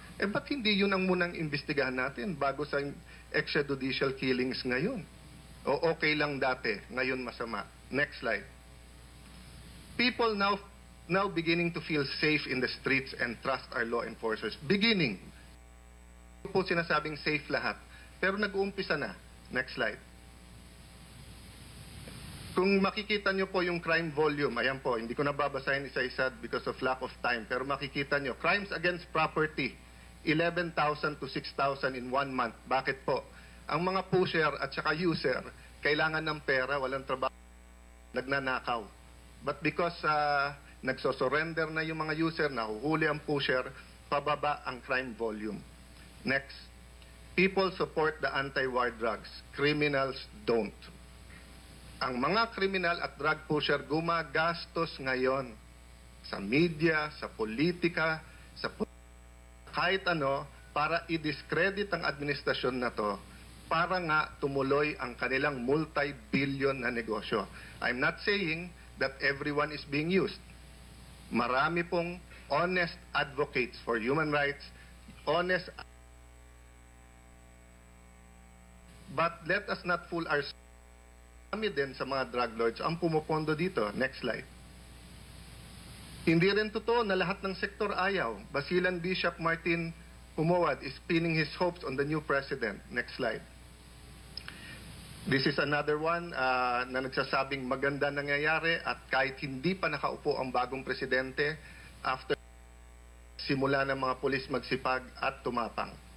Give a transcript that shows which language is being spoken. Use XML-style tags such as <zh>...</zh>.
<tl>Ba't hindi yun ang munang imbestigahan natin bago sa extrajudicial killings ngayon? O okay lang dati, ngayon masama.</tl> <en>Next slide. People now beginning to feel safe in the streets and trust our law enforcers.</en> <tl>Beginning. Hindi po sinasabing safe lahat. Pero nag-uumpisa na.</tl> <en>Next slide.</en> <tl>Kung makikita nyo po yung crime volume, ayan po, hindi ko na babasahin isa-isa</tl> <en>because of lack of time.</en> <tl>Pero makikita nyo, crimes against property, 11,000 to 6,000 in 1 month. Bakit po? Ang mga pusher at saka user, kailangan ng pera, walang trabaho, nagnanakaw.</tl> <en>But because</en> <tl>nagsosurrender na yung mga user, nahuhuli ang pusher, pababa ang crime volume.</tl> <en>Next. People support the anti-war drugs. Criminals don't.</en> <tl>Ang mga kriminal at drug pusher gumagastos ngayon sa media, sa politika, kahit ano, para i-discredit ang administrasyon na to para nga tumuloy ang kanilang multi-billion na negosyo.</tl> <en>I'm not saying that everyone is being used.</en> <tl>Marami pong</tl> <en>honest advocates for human rights, honest. But let us not fool ourselves.</en> <tl>Marami din sa mga drug lords ang pumupondo dito.</tl> <en>Next slide.</en> <tl>Hindi rin totoo na lahat ng sektor ayaw.</tl> <en>Basilan Bishop Martin Pumawad is pinning his hopes on the new president. Next slide. This is another one</en> <tl>na nagsasabing maganda nangyayari at kahit hindi pa nakaupo ang bagong presidente, after simula ng mga pulis magsipag at tumapang.</tl>